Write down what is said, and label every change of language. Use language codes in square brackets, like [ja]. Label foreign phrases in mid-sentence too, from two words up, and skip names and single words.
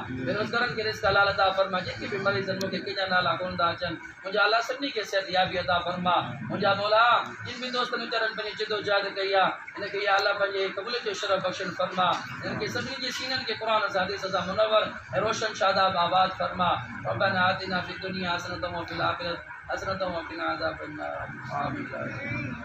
[sd] बेरोज़गारनि खे रिज़्क़ हलाल अता फरमा। जेके भी मरीज़ आहिनि मूंखे कंहिंजा नाला कोन था अचनि मुंहिंजा अल्लाह सभिनी खे सिहत याबी अता फरमा। मुंहिंजा मौला जिन भी दोस्तनि वीचारनि पंहिंजी जिदोजहद कई आहे हिनखे [ar] يا الله [sd] पंहिंजे क़बूल जो शरफ़ बख़्शण फरमा। हिनखे सभिनी जे सीननि खे क़ुरान सां हदीस सां मुनव्वर ऐं रोशन शादाब आबाद फरमा। [ar] ربنا آتنا في الدنيا حسنة وفي الآخرة حسنة وقنا عذاب النار. आमीन।